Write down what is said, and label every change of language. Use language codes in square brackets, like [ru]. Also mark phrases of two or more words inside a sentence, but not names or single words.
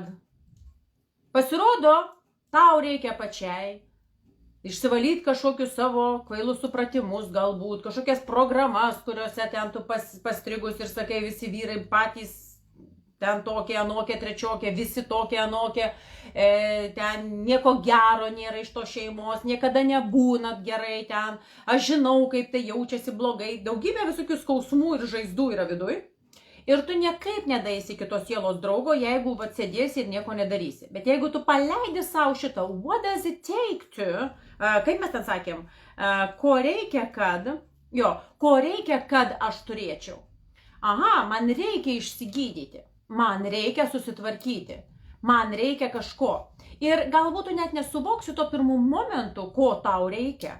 [lt] Pasirodo, tau reikia pačiai išsivalyti kažkokius savo kvailus supratimus, galbūt kažkokias programas, kuriuose ten tu pastrigus ir sakai, visi vyrai patys ten tokie, anokie, trečiokie, visi tokie, anokie, ten nieko gero nėra iš to šeimos, niekada nebūnat gerai ten, aš žinau, kaip tai jaučiasi blogai, daugybė visokių skausmų ir žaizdų yra viduj. Ir tu niekaip nedaisi kitos sielos draugo, jeigu sėdėsi ir nieko nedarysi. Bet jeigu tu paleidi savo šitą, [en] what does it take to, [lt] kaip mes ten sakėm, ko reikia, kad aš turėčiau. Aha, man reikia išsigydyti, man reikia susitvarkyti, man reikia kažko. Ir galbūt tu net nesuvoksi to pirmų momentų, ko tau reikia.